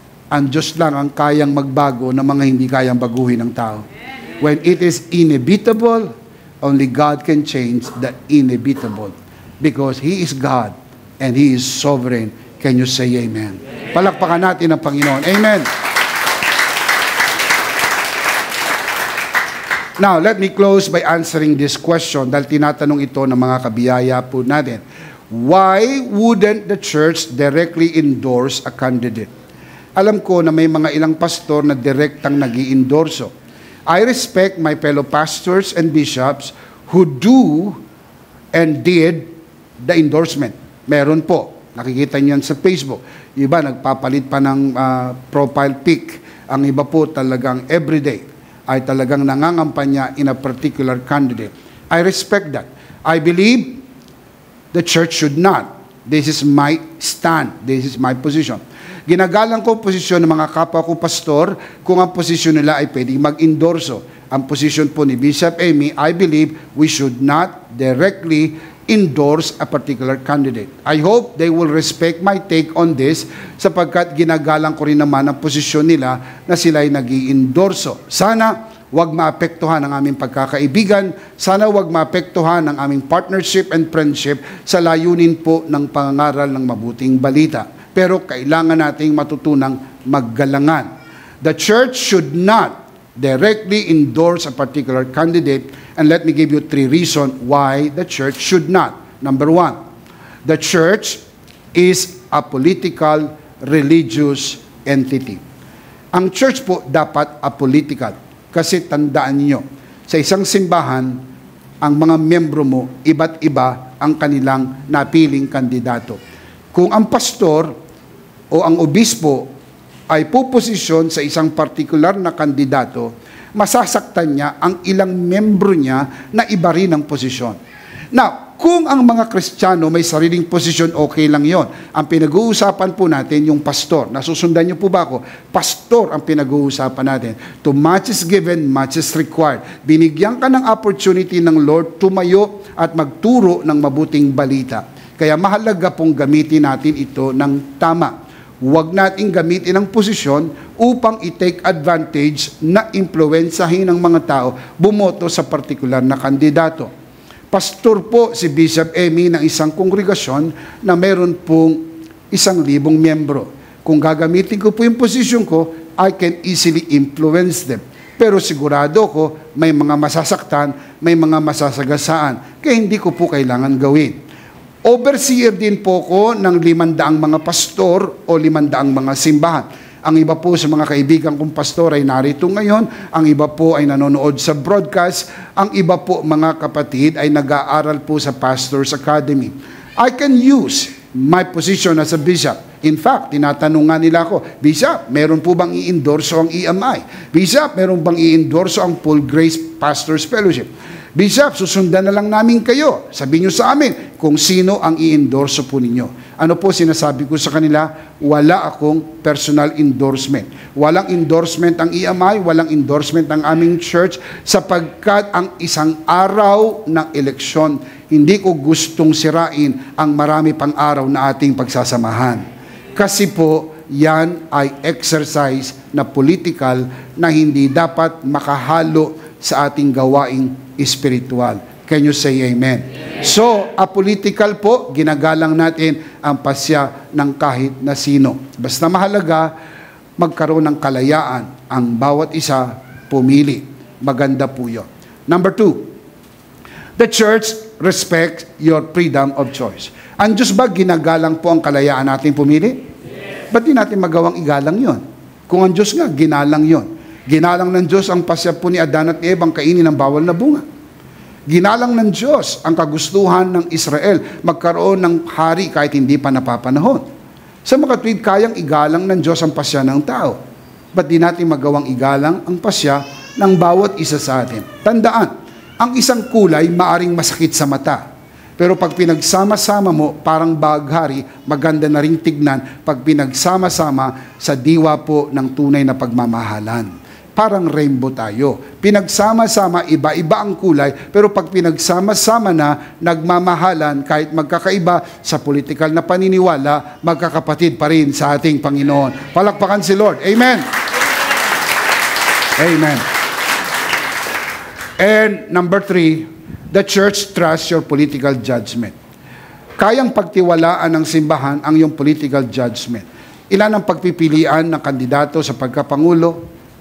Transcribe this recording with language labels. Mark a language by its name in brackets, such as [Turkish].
[Filipino] Ang Diyos lang ang kayang magbago ng mga hindi kayang baguhin ng tao. [English] When it is inevitable, only God can change the inevitable. Because He is God and He is sovereign. Can you say amen? [Filipino] Palakpakan natin ang Panginoon. [English] Amen. Now, let me close by answering this question [Filipino] dahil tinatanong ito ng mga kabiyaya po natin. [English] Why wouldn't the church directly endorse a candidate? [Filipino] Alam ko na may mga ilang pastor na direktang nag-i-endorso. [English] I respect my fellow pastors and bishops who do and did the endorsement. [Filipino] Meron po. Nakikita niyan sa Facebook. Iba nagpapalit pa ng profile pic. Ang iba po talagang everyday ay talagang nangangampanya [English] in a particular candidate. I respect that. I believe the church should not. This is my stand. This is my position. [Filipino] Ginagalang ko posisyon ng mga kapwa ko pastor kung ang posisyon nila ay pwedeng mag-endorso. Ang posisyon po ni [English] Bishop Amy, I believe we should not directly endorse a particular candidate. I hope they will respect my take on this [Filipino] sapagkat ginagalang ko rin naman ang posisyon nila na sila ay nag-i-endorso. Sana wag maapektuhan ang aming pagkakaibigan, sana wag maapektuhan ang aming [English] partnership and friendship [Filipino] sa layunin po ng pangangaral ng mabuting balita. Pero kailangan nating matutunang maggalangan. [English] The church should not directly endorse a particular candidate, and let me give you 3 reasons why the church should not. Number 1, the church is a political, religious entity. [Filipino] Ang church po dapat apolitical. Kasi tandaan niyo, sa isang simbahan, ang mga miyembro mo, iba't iba ang kanilang napiling kandidato. Kung ang pastor o ang obispo ay puposisyon sa isang partikular na kandidato, masasaktan niya ang ilang membro niya na iba rin ang posisyon. Now, kung ang mga Kristiyano may sariling posisyon, okay lang yon. Ang pinag-uusapan po natin yung pastor. Nasusundan niyo po ba ako? Pastor ang pinag-uusapan natin. [English] To much is given, much is required. [Filipino] Binigyan ka ng opportunity ng Lord tumayo at magturo ng mabuting balita. Kaya mahalaga pong gamitin natin ito ng tama. Huwag nating gamitin ang posisyon upang i-take advantage na impluwensahin ng mga tao bumoto sa partikular na kandidato. Pastor po si Bishop Amy ng isang kongregasyon na meron pong 1,000 miyembro. Kung gagamitin ko po yung posisyon ko, [English] I can easily influence them. [Filipino] Pero sigurado ko may mga masasaktan, may mga masasagasaan, kaya hindi ko po kailangan gawin. Overseer din po ko ng 500 mga pastor o 500 mga simbahan. Ang iba po sa mga kaibigan kong pastor ay narito ngayon. Ang iba po ay nanonood sa broadcast. Ang iba po mga kapatid ay nag-aaral po sa Pastors Academy. [English] I can use my position as a bishop. In fact, [Filipino] tinatanong nga nila ako, Bishop, meron po bang i-endorso ang EMI? Bishop, meron bang i-endorso ang Full Grace Pastors Fellowship? Bishop, susundan na lang namin kayo. Sabihin nyo sa amin kung sino ang i-endorso po ninyo. Ano po sinasabi ko sa kanila? Wala akong personal endorsement. Walang endorsement ang EMI, walang endorsement ang aming church sapagkat ang isang araw ng eleksyon, hindi ko gustong sirain ang marami pang araw na ating pagsasamahan. Kasi po, yan ay exercise na political na hindi dapat makahalo sa ating gawaing spiritual. [English] Can you say amen? [Filipino] So, apolitical po, ginagalang natin ang pasya ng kahit na sino. Basta mahalaga, magkaroon ng kalayaan ang bawat isa pumili. maganda po yun. [English] Number 2, the church respects your freedom of choice. [Filipino] Ang Diyos ba ginagalang po ang kalayaan natin pumili? Ba't di natin magawang igalang yon? Kung ang Diyos nga, ginalang yon. Ginalang ng Diyos ang pasya po ni Adan at Eva ang kainin ng bawal na bunga. Ginalang ng Diyos ang kagustuhan ng Israel magkaroon ng hari kahit hindi pa napapanahon. Sa makatwid, kayang igalang ng Diyos ang pasya ng tao. Ba't di natin magawang igalang ang pasya ng bawat isa sa atin? Tandaan, ang isang kulay maaring masakit sa mata. Pero pag pinagsama-sama mo, parang baghari, maganda na ring tignan pag pinagsama-sama sa diwa po ng tunay na pagmamahalan. Parang rainbow tayo. Pinagsama-sama, iba-iba ang kulay, pero pag pinagsama-sama na, nagmamahalan, kahit magkakaiba sa politikal na paniniwala, magkakapatid pa rin sa ating Panginoon. Palakpakan si Lord. Amen. Amen. [English] And number 3, the church trusts your political judgment. [Filipino] Kayang pagtiwalaan ng simbahan ang iyong political judgment. Ilan ang pagpipilian ng kandidato sa pagkapangulo?